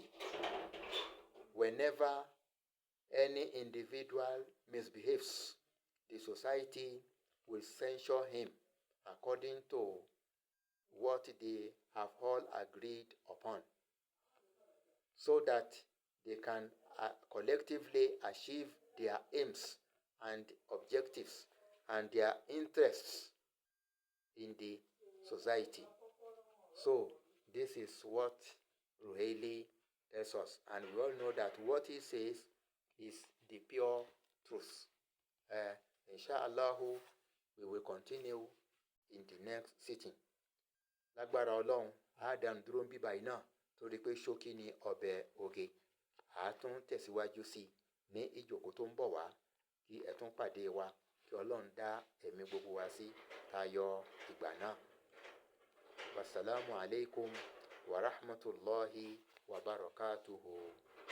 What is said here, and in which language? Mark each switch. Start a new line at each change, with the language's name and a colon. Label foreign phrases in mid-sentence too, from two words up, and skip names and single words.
English: Whenever any individual misbehaves, the society will censure him according to what they have all agreed upon, so that they can collectively achieve their aims and objectives and their interests in the society. So this is what Ruhaili tells us, and we all know that what he says is the pure truth. Inshallah, we will continue in the next sitting.
Yoruba: Lágbára Ọlọ́run, Adam dúró ń bí báyìí náà torí pé ṣókí ni ọbẹ̀ oge. A tún tẹ̀síwájú sí ní ìjókòó tó ń bọ̀ wá, kí ẹ tún pàdé wa, kí Ọlọ́run dá ẹ̀mí gbogbo wa sí tayọ ìgbà náà.
Arabic: والسلام عليكم ورحمة الله وبركاته.